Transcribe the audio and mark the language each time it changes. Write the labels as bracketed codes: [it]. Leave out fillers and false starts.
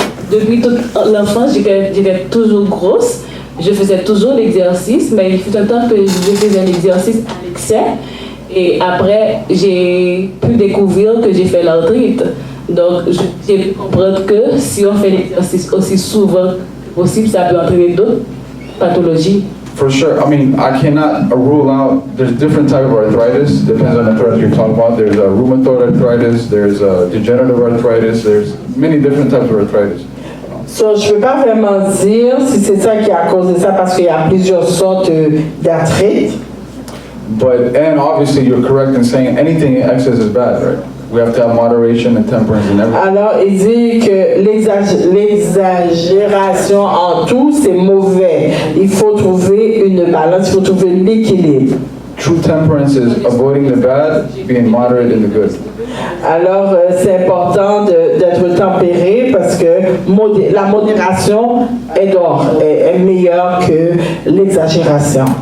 [fr] Depuis toute l'enfance, j'étais toujours grosse. Je faisais toujours l'exercice, mais il fut un temps que je faisais un exercice à l'excès. Et après, j'ai pu découvrir que j'ai fait l'arthrite. Donc, j'ai pu comprendre que si on fait l'exercice aussi souvent que possible, ça peut entraîner d'autres pathologies. [en] For sure. I mean, I cannot rule out, there's different type of arthritis, depends on the arthritis you're talking about. There's a rheumatoid arthritis, there's a degenerative arthritis, there's many different types of arthritis. [fr] So, je ne peux pas vraiment dire si c'est ça qui a causé ça parce qu'il y a plusieurs sortes d'arthrite. [en] And obviously you're correct in saying anything in excess is bad, right? We have to have moderation and temperance in everything. [fr] Alors, il dit que l'exagération en tout, c'est mauvais. Il faut trouver une balance, il faut trouver l'équilibre. [en] True temperance is avoiding the bad, being moderate in the good. [fr] Alors, c'est important d'être tempéré parce que la modération est meilleure que l'exagération.